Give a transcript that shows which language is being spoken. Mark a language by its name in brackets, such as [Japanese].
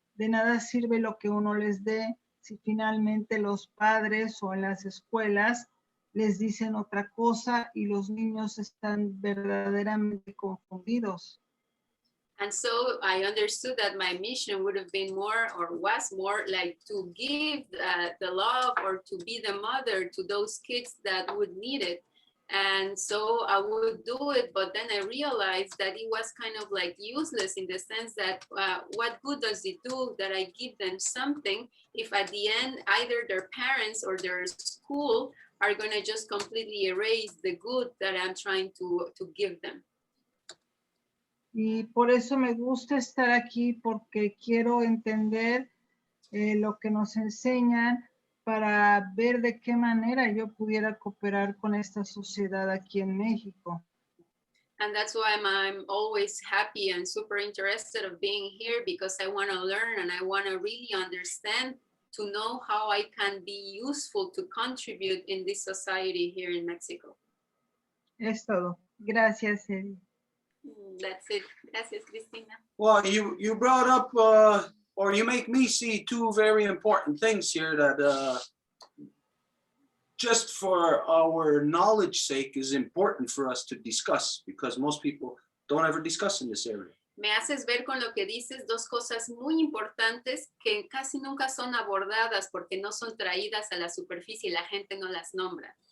[Spanish] De nada sirve lo que uno les dé si finalmente los padres o en las escuelas les dicen otra cosa y los niños están verdaderamente confundidos. [English] And so I understood that my mission would have been more, or was more, like to give the love or to be the mother to those kids that would need it. And so I would do it, but then I realized that it was kind of like useless, in the sense that what good does it do that I give them something if at the end either their parents or their school are going to just completely erase the good that I'm trying to give them. [Spanish] Y por eso me gusta estar aquí, porque quiero entender lo que nos enseñan para ver de qué manera yo pudiera cooperar con esta sociedad aquí en México. [English] And that's why I'm always happy and super interested of being here, because I want to learn and I want to really understand, to know how I can be useful to contribute in this society here in Mexico. [Spanish] Es todo. Gracias, Eddie. [English] That's it. [Spanish] Gracias, [English] Cristina. Well, you brought up, or you make me see two very important things here that just for our knowledge sake is important for us to discuss, because most people don't ever discuss in this area. [Spanish] Me haces ver con lo que dices dos cosas muy importantes que casi nunca son abordadas porque no son traídas a la superficie y la gente no las nombra.